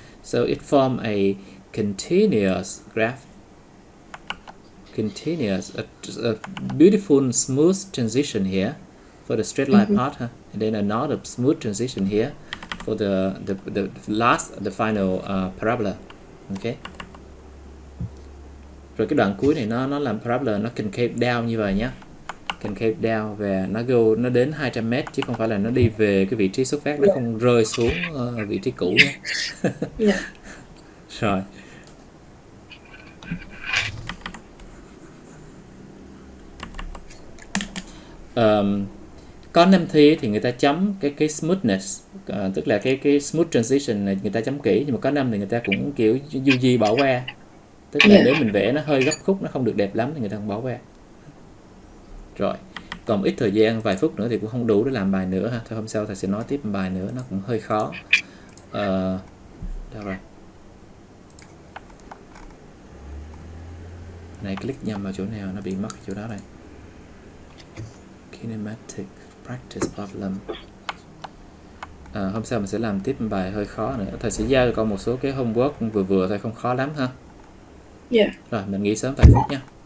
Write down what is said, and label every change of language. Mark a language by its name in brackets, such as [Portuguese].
[English] So it form a continuous graph, a beautiful smooth transition here for the straight line part, and then another smooth transition here for the final parabola. Okay. [Vietnamese] Rồi cái đoạn cuối này nó làm parabola, nó concave down như vậy nhá, concave down và nó đến 200 m, chứ không phải là nó đi về cái vị trí xuất phát, nó không rơi xuống vị trí cũ nhé. Rồi. Có 5 thi thì người ta chấm cái smoothness, tức là cái smooth transition này người ta chấm kỹ, nhưng mà có 5 thì người ta cũng kiểu du di bỏ qua, tức là nếu mình vẽ nó hơi gấp khúc, nó không được đẹp lắm thì người ta không bỏ qua. Rồi, còn ít thời gian, vài phút nữa thì cũng không đủ để làm bài nữa ha. Thôi hôm sau thầy sẽ nói tiếp bài nữa, nó cũng hơi khó. Đâu rồi? Này click nhầm vào chỗ nào, nó bị mất chỗ đó này. [English] Kinematic practice problem. [Vietnamese] Hôm sau mình sẽ làm tiếp bài hơi khó nữa. Thầy sẽ giao cho con một số cái homework vừa thôi, không khó lắm ha. Rồi mình nghỉ sớm vài phút nha.